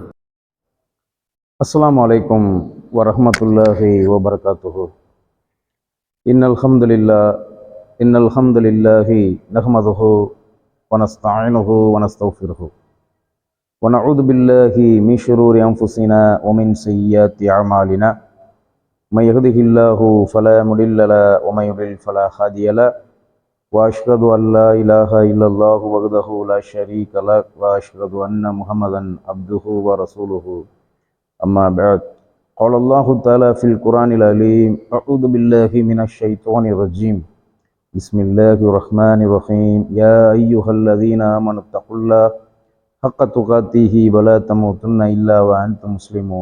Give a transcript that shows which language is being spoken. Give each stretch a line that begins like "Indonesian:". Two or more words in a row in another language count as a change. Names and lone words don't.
Arabic: السلام عليكم ورحمة الله وبركاته. إن الحمد لله نحمده ونستعينه ونستغفره ونعوذ بالله من شرور أنفسنا ومن سيئات أعمالنا. من يهده الله فلا مضل له ومن يضلل فلا هادي له واشهد ان لا اله الا الله وحده لا شريك له واشهد ان محمدا عبده ورسوله. اما بعد قال الله تعالى في القران العظيم اعوذ بالله من الشيطان الرجيم بسم الله الرحمن الرحيم يا ايها الذين امنوا اتقوا الله حق تقاته ولا تموتن إلا وأنتم مسلمون.